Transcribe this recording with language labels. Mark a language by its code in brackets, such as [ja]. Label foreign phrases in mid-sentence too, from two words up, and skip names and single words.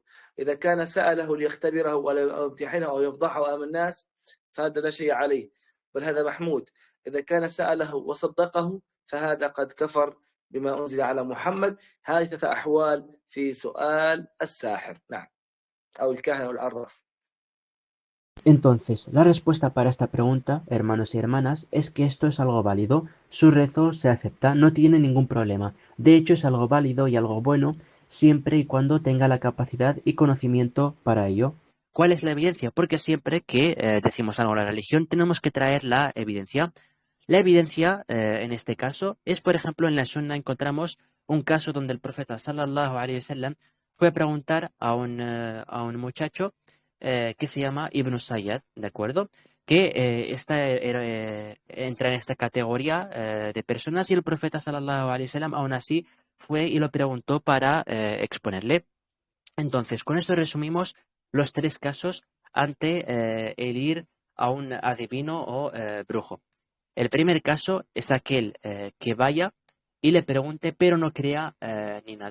[ar] إذا كان سأله ليختبره أو يمتحنه أو يفضحه أمام الناس فهذا لا شيء عليه، بل هذا محمود. إذا كان سأله وصدقه فهذا قد كفر بما أنزل على محمد. هذه ثلاثة أحوال في سؤال الساحر، نعم، أو الكاهن أو العراف. [es] Entonces, la respuesta para esta pregunta, hermanos y hermanas, es que esto es algo válido. Su rezo se acepta, no tiene ningún problema. De hecho, es algo válido y algo bueno siempre y cuando tenga la capacidad y conocimiento para ello. ¿Cuál es la evidencia? Porque siempre que decimos algo de la religión tenemos que traer la evidencia. La evidencia, en este caso, es, por ejemplo, en la Sunna encontramos un caso donde el profeta [ar] صلى الله عليه وسلم [es] fue a preguntar a un muchacho que se llama Ibn Sayyad, ¿de acuerdo? Que entra en esta categoría de personas y el profeta [ar] صلى الله عليه وسلم [es] aún así fue y lo preguntó para exponerle. Entonces, con esto resumimos los tres casos ante el ir a un adivino o brujo. El primer caso es aquel que vaya y le pregunte, pero no crea ni nada.